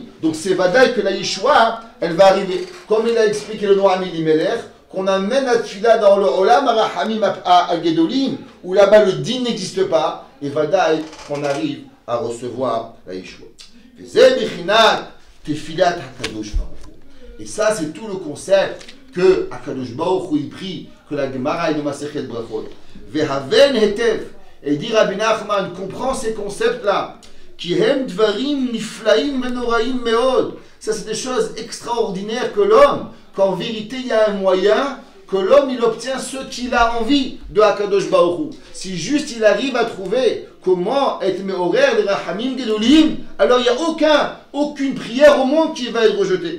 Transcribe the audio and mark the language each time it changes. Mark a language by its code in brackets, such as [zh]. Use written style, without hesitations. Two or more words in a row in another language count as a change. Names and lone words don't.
[fr] Donc c'est Vadaï que la Yeshua, elle va arriver. Comme il a expliqué le Noam Elimelech, qu'on amène la Tfila dans le Olam à Rahamim à Gedolim, où là-bas le din n'existe pas, et Vadaï qu'on arrive à recevoir la Yeshua. Et ça, c'est tout le concept que [he] הקדוש ברוך הוא [fr] prie, que la Gemara et le Masechet Brachot. [he] והבן היטב. [fr] Et dit Rabbi Nachman, comprend ces concepts-là. [he] כי הם דברים נפלאים ונוראים מאוד. [fr] Ça, c'est des choses extraordinaires que l'homme, qu'en vérité, il y a un moyen que l'homme, il obtient ce qu'il a envie de [he] הקדוש ברוך הוא. [fr] Si juste il arrive à trouver comment être mehorer les [he] רחמים גדולים, [fr] alors il n'y a aucune prière au monde qui va être rejetée.